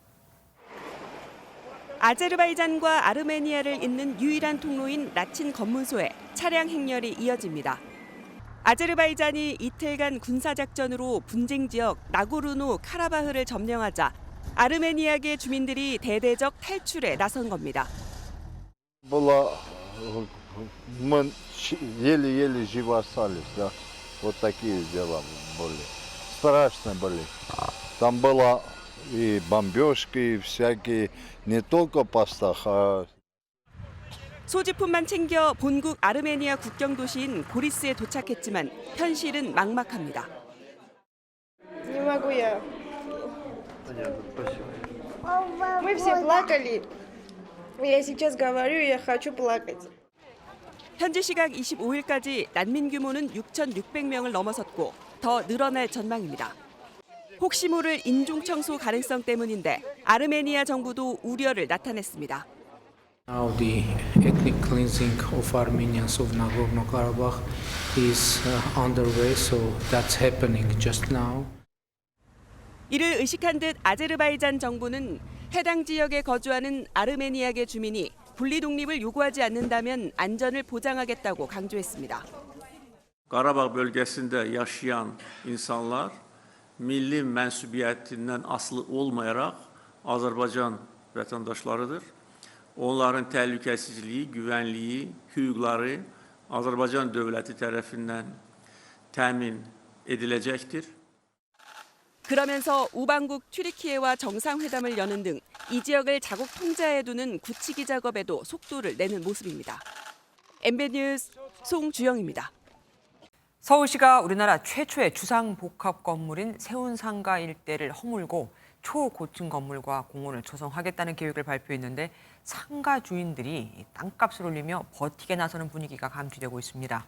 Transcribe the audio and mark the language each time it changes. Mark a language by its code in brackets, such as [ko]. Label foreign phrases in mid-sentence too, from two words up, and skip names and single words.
[ko] 아제르바이잔과 아르메니아를 잇는 유일한 통로인 라친 검문소에 차량 행렬이 이어집니다. 아제르바이잔이 이틀간 군사작전으로 분쟁 지역 나고르노 카라바흐를 점령하자 아르메니아계 주민들이 대대적 탈출에 나선 겁니다. [ru] Мы еле-еле живы остались, да. Вот такие дела были. Страшно были. Там было и бомбежки, и всякие, не только в постах, а... [ko] 소지품만 챙겨 본국 아르메니아 국경 도시인 고리스에 도착했지만 현실은 막막합니다. [ru] Не могу я. Мы все плакали. Я сейчас говорю, я хочу плакать. [ko] 현지 시각 25일까지 난민 규모는 6,600명을 넘어섰고 더 늘어날 전망입니다. 혹시 모를 인종 청소 가능성 때문인데 아르메니아 정부도 우려를 나타냈습니다. [en] Now the ethnic cleansing of Armenians of Nagorno-Karabakh is underway, so that's happening just now. [ko] 이를 의식한 듯 아제르바이잔 정부는 해당 지역에 거주하는 아르메니아계 주민이 분리 독립을 요구하지 않는다면 안전을 보장하겠다고 강조했습니다. [az] Qarabağ bölgesinde yaşayan insanlar milli mensubiyetinden aslı olmayarak Azerbaycan vatandaşlarıdır. Onların təhlükəsizliyi, güvenliği, hüquqları Azerbaycan devleti tarafından təmin edilecektir. [ko] 그러면서 우방국 튀르키예와 정상회담을 여는 등 이 지역을 자국 통제하에 두는 굳히기 작업에도 속도를 내는 모습입니다. MBN 뉴스 송주영입니다. 서울시가 우리나라 최초의 주상복합 건물인 세운상가 일대를 허물고 초고층 건물과 공원을 조성하겠다는 계획을 발표했는데 상가 주인들이 땅값을 올리며 버티게 나서는 분위기가 감지되고 있습니다.